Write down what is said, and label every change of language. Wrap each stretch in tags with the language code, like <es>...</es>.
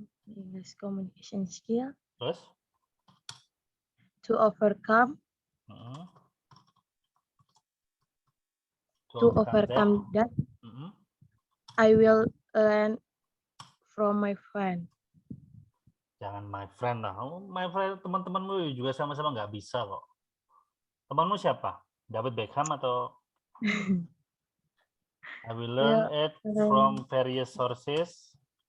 <en>English communication skill.</en> <id>Terus?</id> <en>To overcome. To overcome that. I will learn from my friend.</en> <id>Jangan</id> <en>my friend</en> <id>lah.</id> <en>My friend,</en> <id>teman-temanmu juga sama-sama nggak bisa kok. Temanmu siapa? David Beckham atau?</id> <en>I will learn it from various sources.</en>